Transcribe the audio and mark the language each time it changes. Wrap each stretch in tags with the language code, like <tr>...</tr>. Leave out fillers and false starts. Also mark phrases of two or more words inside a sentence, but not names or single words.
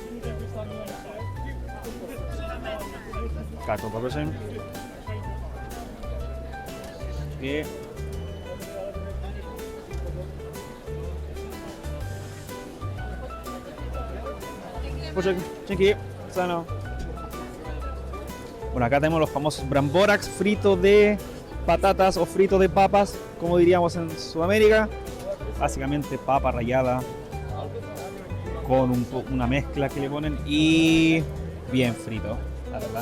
<cs>Káko, poprosím. Díky.</cs> <pl>Poczekaj, dzięki. Sano.</pl> <es>Bueno, acá tenemos los famosos bramboraks, fritos de patatas o fritos de papas, como diríamos en Sudamérica. Básicamente papa rallada con una mezcla que le ponen y bien frito, la verdad.</es>